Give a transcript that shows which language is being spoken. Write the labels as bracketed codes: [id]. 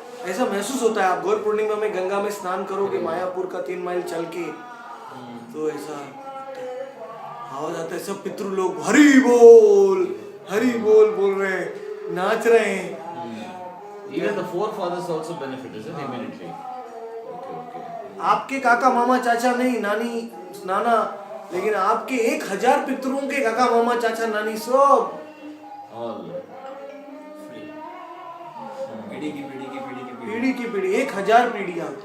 [hi] ऐसा महसूस होता है, आप गौर पूर्णिमा में गंगा में स्नान करोगे मायापुर का 3 माइल चल के, तो ऐसा हो जाता है, सब पितृ लोग हरि बोल बोल रहे हैं, नाच रहे हैं। [en] Even the forefathers also benefit, isn't it? Immediately. Okay, okay. [hi] आपके काका मामा चाचा नहीं, नानी नाना, लेकिन आपके 1000 पितरों के काका मामा चाचा नानी सब [en] All. [hi] पीढ़ी की पीढ़ी की पीढ़ी की पीढ़ी। पीढ़ी की पीढ़ी 1000 पीढ़ियां